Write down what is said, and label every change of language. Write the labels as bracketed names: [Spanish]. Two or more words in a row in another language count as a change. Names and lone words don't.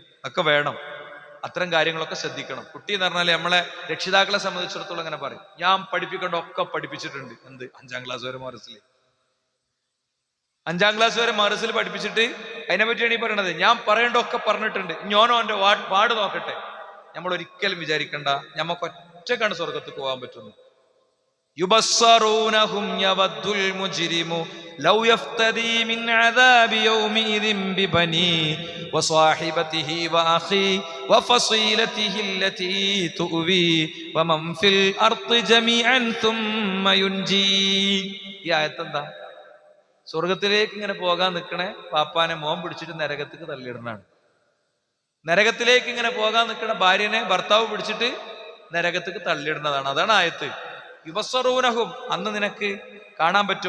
[Malayalam] ഒക്കെ വേണം, അത്തരം കാര്യങ്ങളൊക്കെ ശ്രദ്ധിക്കണം. കുട്ടി എന്ന് പറഞ്ഞാൽ നമ്മളെ രക്ഷിതാക്കളെ സംബന്ധിച്ചിടത്തോളം അങ്ങനെ പറയും, ഞാൻ പഠിപ്പിക്കേണ്ട ഒക്കെ പഠിപ്പിച്ചിട്ടുണ്ട്. എന്ത് 5ാം ക്ലാസ് വരെ മറസിൽ 5ാം ക്ലാസ് വരെ മറസിൽ പഠിപ്പിച്ചിട്ട് അതിനെ പറ്റിയാണ് ഈ പറയണത്. ഞാൻ പറയേണ്ട ഒക്കെ പറഞ്ഞിട്ടുണ്ട്, ഞാനോ എൻ്റെ പാട് നോക്കട്ടെ. നമ്മൾ ഒരിക്കലും വിചാരിക്കണ്ട നമുക്ക് ഒറ്റക്കാണ് സ്വർഗത്ത് പോകാൻ പറ്റുന്നു. [Arabic] يبصرونهم يود المجرم لو يفتدي من عذاب يومئذ ببنيه وصاحبته وأخيه وفصيلته التي تؤويه ومن في الأرض جميعا ثم ينجيه. [Malayalam] ഈ ആയത്ത് എന്താ? സ്വർഗത്തിലേക്ക് ഇങ്ങനെ പോകാൻ നിൽക്കണേ പാപ്പാനെ മോൻ പിടിച്ചിട്ട് നരകത്തേക്ക് തള്ളിയിടണാണ്. നരകത്തിലേക്ക് ഇങ്ങനെ പോകാൻ നിൽക്കണ ഭാര്യനെ ഭർത്താവ് പിടിച്ചിട്ട് നരകത്തേക്ക് തള്ളിയിടുന്നതാണ്. അതാണ് ആയത്ത്. യുബസ്സറൂനഹും, അന്ന് നിനക്ക് കാണാൻ പറ്റും.